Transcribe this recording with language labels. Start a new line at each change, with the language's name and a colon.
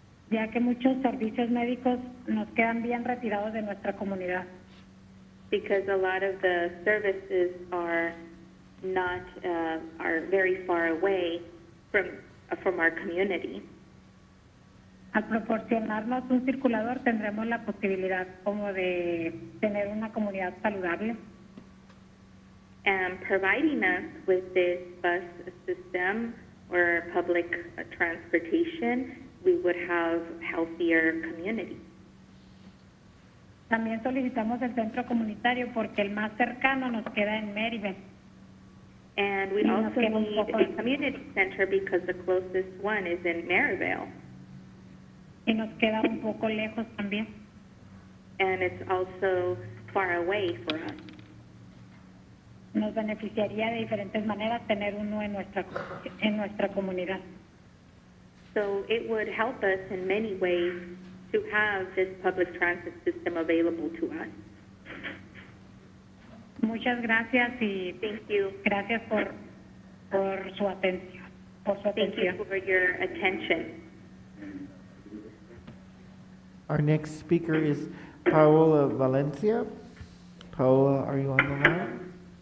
Spanish: Ya que muchos servicios médicos nos quedan bien retirados de nuestra comunidad.
English: Because a lot of the services are not are very far away from our community.
Spanish: Al proporcionarnos un circulador tendremos la posibilidad como de tener una comunidad saludable.
English: And providing us with this bus system or public transportation, we would have healthier community.
Spanish: También solicitamos el centro comunitario porque el más cercano nos queda en Maryville.
English: And we also need a community center because the closest one is in Maryvale.
Spanish: Y nos queda un poco lejos también.
English: And it's also far away for us.
Spanish: Nos beneficiaría de diferentes maneras tener uno en nuestra comunidad.
English: So it would help us in many ways to have this public transit system available to us.
Spanish: Muchas gracias y
English: thank you.
Spanish: Gracias por su atención.
English: Thank you for your attention. Our next speaker is Paola Valencia. Paola, are you on the line?